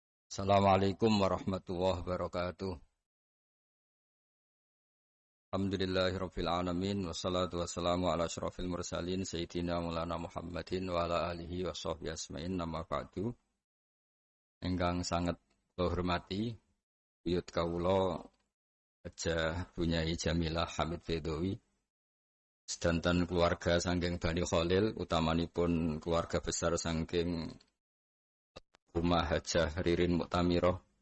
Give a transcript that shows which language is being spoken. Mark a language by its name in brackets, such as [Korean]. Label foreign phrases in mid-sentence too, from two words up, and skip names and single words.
[Arabic] السلام عليكم ورحمة الله وبركاته. الحمد لله رب العالمين والصلاة والسلام على أشرف المرسلين سيدنا مولانا محمد وعلى آله وصحبه أجمعين أما بعد. [Javanese] Ingkang sangat kula hormati buyut kawula Hajah Bunyai Jamilah Hamid Bedowi sedanten keluarga saking Bani Khalil utamanipun keluarga besar saking Rumah Hajah Ririn Muktamirah.